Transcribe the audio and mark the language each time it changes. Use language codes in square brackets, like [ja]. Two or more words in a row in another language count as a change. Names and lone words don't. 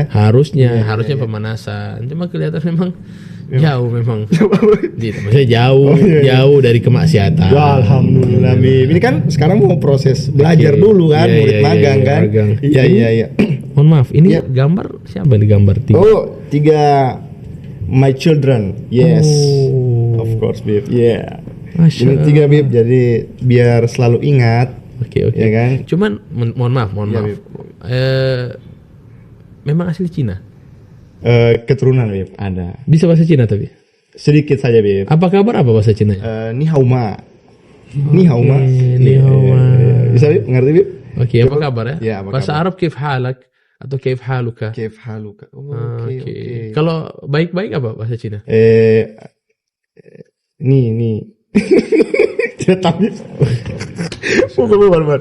[id] Harusnya pemanasan. Cuma kelihatan memang jauh memang. Maksudnya jauh dari kemaksiatan. Ya, alhamdulillah, Bib. Ini kan sekarang mau proses belajar dulu kan, murid magang kan. Iya. Mohon maaf, ini gambar siapa di gambar 3? [en] Oh, 3 my children. Yes. Of course, Bib. Yeah. [id] Ini 3, Bib. Jadi biar selalu ingat Oke. Ya kan? Cuman mohon maaf. Ya, Bib. Memang asli Cina. Keturunan Bib ada. Bisa bahasa Cina tapi. Sedikit saja Bib. Apa kabar apa bahasa Cina? [zh] 你好吗。你好吗. 你好吗. [id] Bisa Bib? Ngerti Bib? Oke, apa kabar ya? Ya, apa bahasa kabar? Arab [ar] كيف حالك [id] atau [ar] كيف حالك? كيف حالك. [id] Oke. Kalau baik-baik apa bahasa Cina? Ni. Tidak tahu. Bukan.